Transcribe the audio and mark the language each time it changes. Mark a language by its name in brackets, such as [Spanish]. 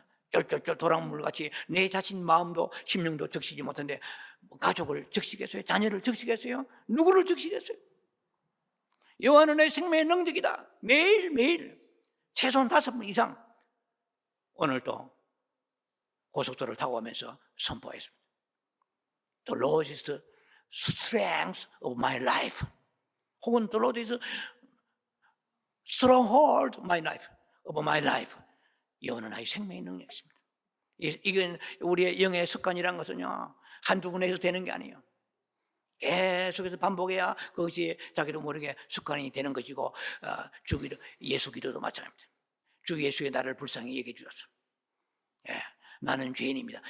[Korean] 쫄쫄쫄 도랑물같이 내 자신 마음도 심령도 적시지 못한데 가족을 적시겠어요? 자녀를 적시겠어요? 누구를 적시겠어요? 여호와는 내 생명의 능력이다. 매일매일 최소한 5번 이상 오늘도 고속도로를 타고 가면서 선포했습니다. [English] The Lord is the strength of my life. [Korean] 혹은 [English] The Lord is stronghold of my life. [Korean] 여호와는 나의 생명의 능력이십니다. 이건 우리의 영의 습관이라는 것은요, 한두 번 해서 되는 게 아니에요. 계속해서 반복해야 그것이 자기도 모르게 습관이 되는 것이고, 주기도, 예수 기도도 마찬가지입니다. 주 예수의 나를 불쌍히 여겨 주옵소서. 예, 나는 죄인입니다.